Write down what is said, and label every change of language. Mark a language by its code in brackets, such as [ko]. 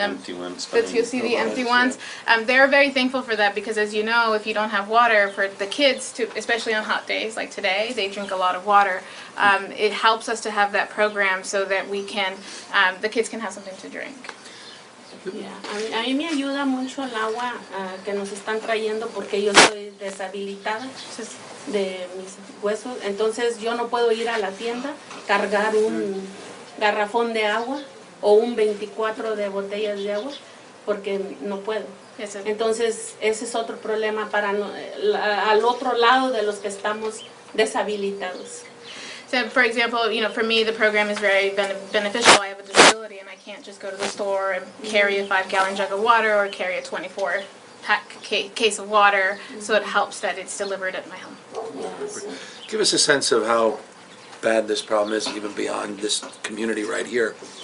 [en] empty ones. that you see the empty ones. They're very thankful for that because, as you know, if you don't have water for the kids, especially on hot days like today, they drink a lot of water. It helps us to have that program so that the kids can have something to drink. Yeah. [es] A mí me ayuda mucho el agua que nos están trayendo porque yo soy deshabilitada de mis huesos, entonces yo no puedo ir a la tienda, cargar un garrafón de agua o un 24 de botellas de agua porque no puedo. Entonces ese es otro problema para al otro lado de los que estamos deshabilitados. [en] So, for example, for me, the program is very beneficial. I have a disability, and I can't just go to the store and carry a 5-gallon jug of water or carry a 24-pack case of water. So it helps that it's delivered at my home. Yes. Give us a sense of how bad this problem is, even beyond this community right here.